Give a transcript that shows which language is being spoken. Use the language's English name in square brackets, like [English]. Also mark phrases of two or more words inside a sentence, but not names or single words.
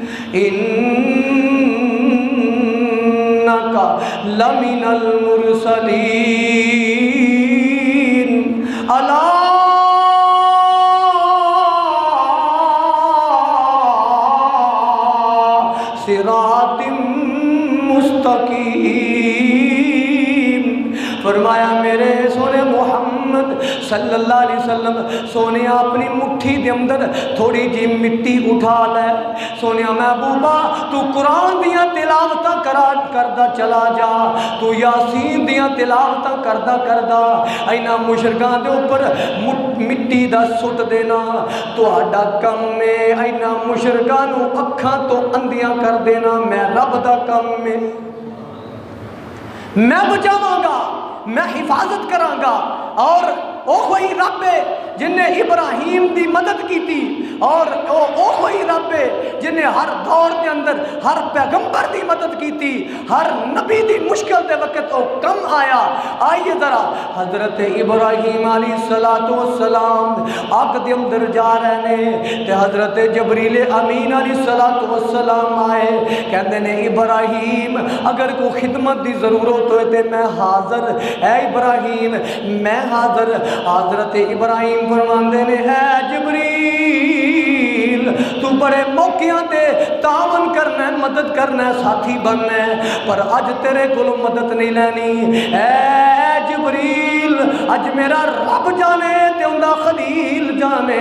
[Arabic] إنك لمن المرسلين على صراط مستقيم. [Punjabi] فرمایا میرے سوہنے محمد [Arabic] صلى الله عليه وسلم, [Punjabi] سوہنے اپنی مٹھی دے اندر تھوڑی جی مٹی اٹھا لے. سوہنے محبوبا تو قرآن دیاں تلاوتاں کردا چلا جا، تو یٰسین دیاں تلاوتاں کردا اینہاں مشرکاں دے اوپر مٹی دا سٹ دینا تہاڈا کام ہے. اینہاں مشرکاں نوں اکھاں توں انھیاں کر دینا میں رب دا کام ہے. میں بچاواں گا، میں حفاظت کراں گا. [Urdu] اور او کوئی رب ہے جنہیں ابراہیم کی مدد کی تھی، اور او کوئی رب ہے جنہیں ہر دور کے اندر ہر پیغمبر کی مدد کی تھی، ہر نبی کی مشکل کے وقت وہ کم آیا. آئیے ذرا حضرت ابراہیم علیہ السلام آگ کے اندر جا رہے نے تے حضرت جبریل امین علیہ السلام آئے، کہتے نے ابراہیم اگر کوئی خدمت کی ضرورت ہو تو میں حاضر ہے. [Punjabi] ابراہیم میں حاضر۔ حضرت ابراہیم فرماتے نے ہے جبریل تو بڑے موقعیاں تے تعاون کرنا ہے، مدد کرنا ہے، ساتھی بننا ہے، پر اج تیرے کولوں مدد نہیں لینی. اے جبریل اج میرا رب جانے تے اوندا خلیل جانے.